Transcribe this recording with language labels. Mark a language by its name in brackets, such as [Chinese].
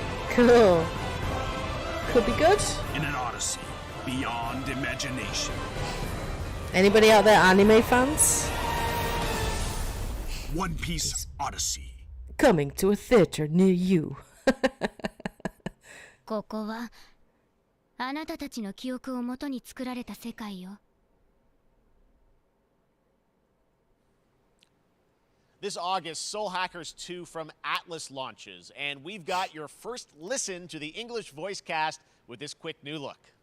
[English] Cool. Could be good. In an odyssey beyond imagination. Anybody out there anime fans? One Piece Odyssey. Coming to a theater near you. [Japanese] ここはあなたたちの記憶をもとに作られた世界よ。 [English] This August, Soul Hackers 2 from Atlas launches, and we've got your first listen to the English voice cast with this quick new look.